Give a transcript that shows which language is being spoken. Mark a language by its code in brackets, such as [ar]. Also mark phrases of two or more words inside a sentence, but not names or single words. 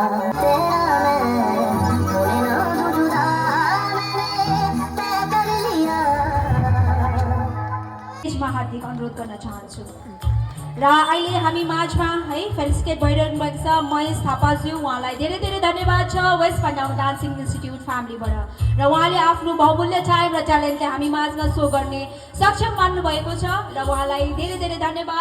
[hi] तेरा मैं भूले ना जुदा मैंने तय कर लिया। [ne] यसमा हार्दिक अनुरोध गर्न चाहन्छु र अहिले हामी माझमा है फेलिसिटेट भइरहनु भएको छ महेश थापाज्यू। उहाँलाई धेरै धेरै धन्यवाद छ वेस्ट पन्डाङ डान्सिङ इन्स्टिट्युट फ्यामिलीबाट र उहाँले आफ्नो बहुमूल्य टाइम र ट्यालेन्टले हामी माझमा सो गर्ने सक्षम मान्नु भएको छ र उहाँलाई धेरै धेरै धन्यवाद।